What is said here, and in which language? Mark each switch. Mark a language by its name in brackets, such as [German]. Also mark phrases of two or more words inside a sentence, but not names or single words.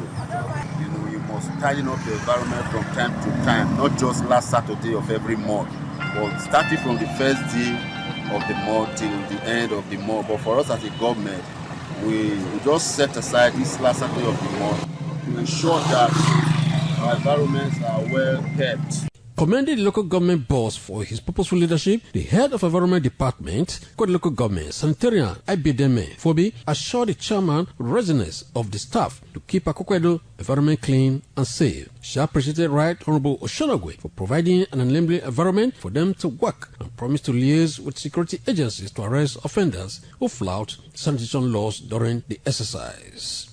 [English] You know, you must tidy up the environment from time to time, not just last Saturday of every month, but starting from the first day of the month till the end of the month. But for us as a government, we just set aside this last Saturday of the month to ensure that our environments are well kept. Commending the local government boss for his purposeful leadership, the head of environment department, Akoko-Edo local government, Sanitarian Ibideme Fobi, assured the chairman readiness of the staff to keep Akoko-Edo environment clean and safe. She appreciated Right Honorable Oshonogwe for providing an enabling environment for them to work and promised to liaise with security agencies to arrest offenders who flout sanitation laws during the exercise.